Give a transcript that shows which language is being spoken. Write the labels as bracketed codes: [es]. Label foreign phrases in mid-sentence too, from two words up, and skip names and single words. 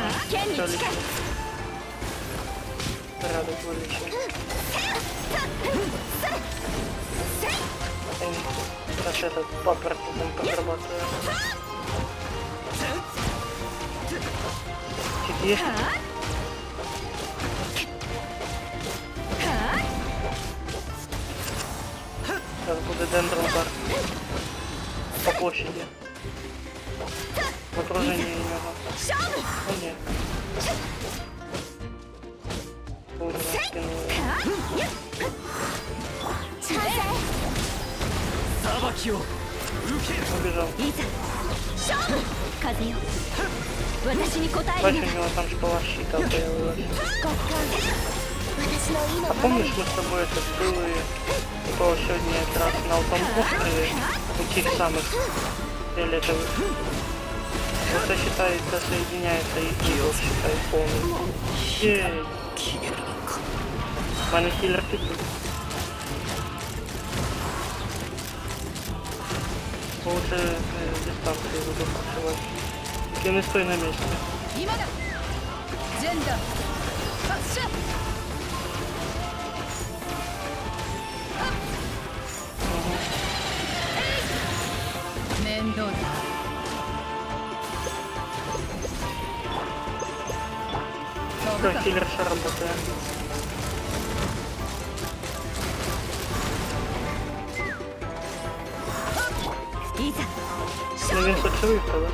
[ja] 剣に [ru] Все [ja] 近い [ru] лишнее. Порядок вылечил. Сейчас этот папороть будем подрабатывать. Чик есть? Сейчас будет дендроудар. По площади. В окружении немного. [ja] 勝負 [ru] О нет. Уровень скинул. [ja] 完成 [ru] Убежал. [ja] いざ勝負風よ私に答え [uk] Бачу, る [ru] у な него там шпала щита появилась. [ja] 私の意の [ru] А помнишь, мы с тобой это были то сегодня как раз на том острове у тех самых фиолетовых? Это считается, соединяется и его считай полный. Ей! [uk] У мене хілер тут. [ru] Лучше дистанцию буду покрывать. Ты не стой на месте. 今だジェンダー発射面倒だ Все, хилерша работает. [uk] Ну, він соцевик, да?